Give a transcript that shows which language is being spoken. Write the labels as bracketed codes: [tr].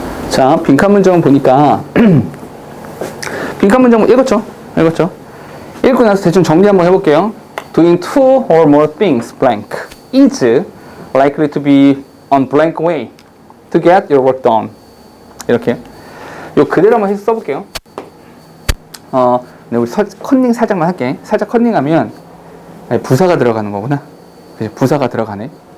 [ko] 자, 빈칸 문장을 보니까 빈칸 문장 읽었죠? 읽고 나서 대충 정리 한번 해볼게요. [en] Doing two or more things blank is likely to be on blank way to get your work done. [ko] 이렇게 요 그대로 한번 해서 써볼게요. 네, 우리 컨닝 살짝만 할게. 살짝 컨닝하면 부사가 들어가는 거구나. 부사가 들어가네.